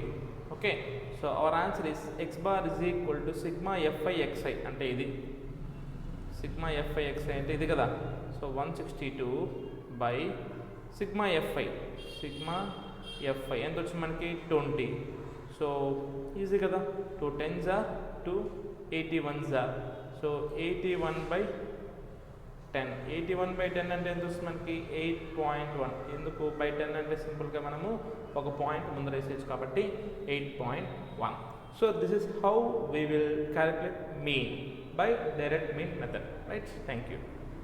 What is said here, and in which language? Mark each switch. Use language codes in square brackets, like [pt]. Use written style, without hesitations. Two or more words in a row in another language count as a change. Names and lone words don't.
[en] Okay, so our answer is x bar is equal to sigma fi xi [te] అంటే ఇది [en] sigma fi xi [te] అంటే ఇది కదా. సో 162 బై [en] sigma fi [te] ఎంత వచ్చింది మనకి 20. [en] so easy కదా, 2 10s are 2 81s are. [te] సో 81/10 అంటే ఎంత వస్తుంది మనకి 8.1. ఎందుకు బై 10 అంటే సింపుల్గా మనము ఒక పాయింట్ ముందర వేసేయచ్చు కాబట్టి 8.1. [en] So this is how we will calculate mean by direct mean method, right? Thank you.